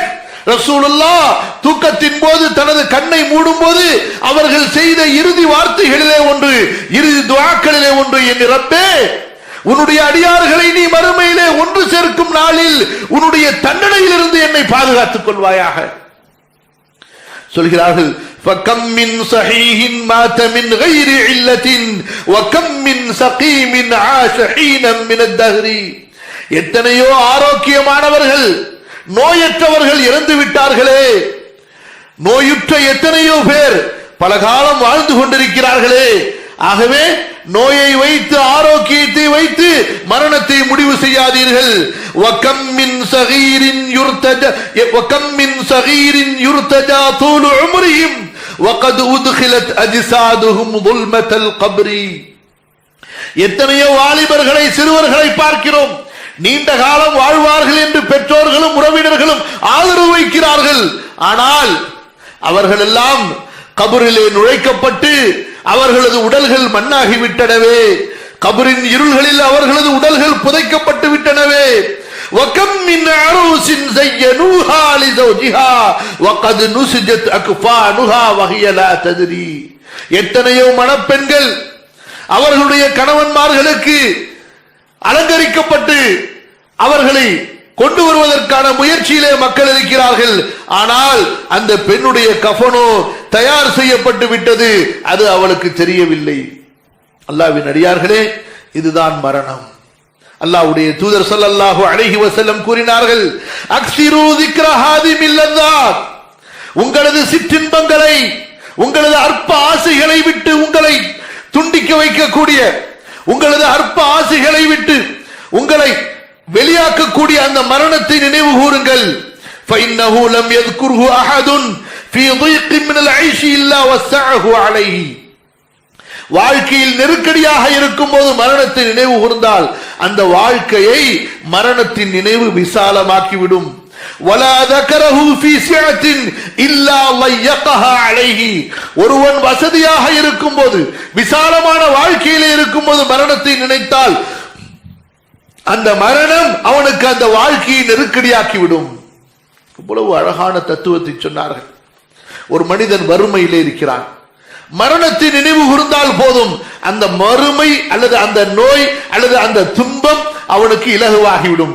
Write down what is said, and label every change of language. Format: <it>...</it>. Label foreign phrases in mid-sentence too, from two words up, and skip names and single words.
<ta>ரசூலுல்லாஹ் தூக்கத்தின் போது தனது கண்ணை மூடும் போது அவர்கள் செய்த இறுதி வார்த்தைகளிலே ஒன்று, இறுதி துஆக்களிலே ஒன்று, என் ரப்பே, உன்னுடைய அடியார்களை நீ மறுமையிலே ஒன்று சேர்க்கும் நாளில் உன்னுடைய தண்டனையிலிருந்து என்னை பாதுகாத்துக் கொள்வாயாக. சொல்கிறார்கள்,</ta> <ar>فَكَمْ مِنْ صَحِيحٍ مَاتَ مِنْ غَيْرِ عِلَّةٍ وَكَمْ مِنْ سَقِيمٍ عَاشَ حِينًا مِنَ الدَّهْرِ.</ar> <ta>எத்தனையோ ஆரோக்கியமானவர்கள், நோயற்றவர்கள் இறந்து விட்டார்களே. நோயுற்ற எத்தனையோ பேர் பல காலம் வாழ்ந்து கொண்டிருக்கிறார்களே. ஆகவே நோயை வைத்து ஆரோக்கியத்தை வைத்து மரணத்தை முடிவு செய்யாதீர்கள்.</ta> <ar>وَكَمْ مِنْ صَغِيرٍ يُرْتَجَى طُولُ عُمُرِهِمْ وَقَدْ أُدْخِلَتْ أَجْسَادُهُمْ ظُلْمَةَ الْقَبْرِ.</ar> <ta>எத்தனையோ வாலிபர்களை, சிறுவர்களை பார்க்கிறோம், நீண்ட காலம் வாழ்வார்கள் என்று பெற்றோர்களும் உறவினர்களும் ஆதரவு வைக்கிறார்கள். ஆனால் அவர்கள் எல்லாம் கபரிலே நுழைக்கப்பட்டு அவர்களது உடல்கள் மண்ணாகிவிட்டனவே. கபரின் இருள்களில் அவர்களது உடல்கள் புதைக்கப்பட்டு விட்டனவே.</ta> <ar>وَكَمْ مِنْ عَرُوسٍ زَيَّنُوهَا لِزَوْجِهَا وَقَدْ نُسِجَتْ أَكْفَانُهَا وَهِيَ لَا تَدْرِي.</ar> <ta>எத்தனையோ மணப்பெண்கள் அவர்களுடைய கணவன்மார்களுக்கு அலங்கரிக்கப்பட்டு அவர்களை கொண்டு வருவதற்கான முயற்சியிலே மக்கள் இருக்கிறார்கள். ஆனால் அந்த பெண்ணுடைய கஃனோ தயார் செய்யப்பட்டு விட்டது, அது அவளுக்கு தெரியவில்லை. அல்லாஹ்வின் அடியார்களே, இதுதான் மரணம். அல்லாஹ்வுடைய தூதர்</ta> <ar>صلى الله عليه وسلم</ar> <ta>கூறினார்கள்,</ta> <ar>أكثروا ذكر هادم اللذات.</ar> <ta>உங்களது சிற்றின்பங்களை, உங்களது அற்ப ஆசைகளை விட்டு உங்களை துண்டிக்க வைக்கக்கூடிய, உங்களது அற்ப ஆசைகளை விட்டு உங்களை வெளியாக்கக்கூடிய அந்த மரணத்தை நினைவு கூறுங்கள்.</ta> <ar>فإنه لم يذكره أحد في ضيق من العيش إلا وسعه عليه.</ar> <ta>வாழ்க்கையில் நெருக்கடியாக இருக்கும் போது மரணத்தை நினைவு கூர்ந்தால் அந்த வாழ்க்கையை மரணத்தின் நினைவு விசாலமாக்கிவிடும்.</ta> <ar>ولا ذكره في سعة إلا ضيقها عليه.</ar> <ta>ஒருவன் வசதியாக இருக்கும் போது, விசாலமான வாழ்க்கையிலே இருக்கும் போது மரணத்தை நினைத்தால் அந்த மரணம் அவனுக்கு அந்த வாழ்க்கையை நெருக்கடியாக்கிவிடும். இவ்வளவு அழகான தத்துவத்தை சொன்னார்கள். ஒரு மனிதன் வறுமையிலே இருக்கிறான், மரணத்தை நினைவு கூர்ந்தால் போதும் அந்த மறுமை அல்லது அந்த நோய் அல்லது அந்த துன்பம் அவனுக்கு இலகுவாகிவிடும்.</ta>